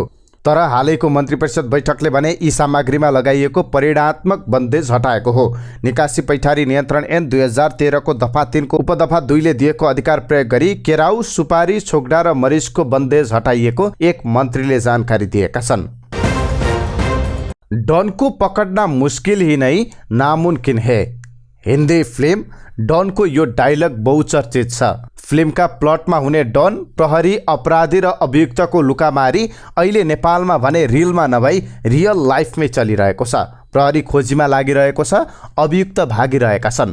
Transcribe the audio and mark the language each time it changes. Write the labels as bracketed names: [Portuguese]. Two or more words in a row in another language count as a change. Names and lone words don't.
[Nepali] तर हालैको मन्त्री परिषद बैठकले भने यी सामग्रीमा लगाइएको परिणात्मक बन्देज हटाएको हो। निकासी पैठारी नियन्त्रण ऐन 2013 को दफा 3 को उपदफा 2 ले दिएको अधिकार प्रयोग गरी केराउ, सुपारी, छोकडा र मरिचको बन्देज हटाइएको एक मन्त्रीले जानकारी दिएका छन्। [Hindi] डन को पकड़ना मुश्किल ही नहीं नामुमकिन है। [Nepali] हिन्दी फिल्म डनको यो डायलग बहुचर्चित छ। फिल्मका प्लटमा हुने डन प्रहरी, अपराधी र अभियुक्तको लुकामारी अहिले नेपालमा भने रिलमा नभई [English] real life [Nepali] चलिरहेको छ। प्रहरी खोजीमा लागिरहेको छ, अभियुक्त भागिरहेका छन्।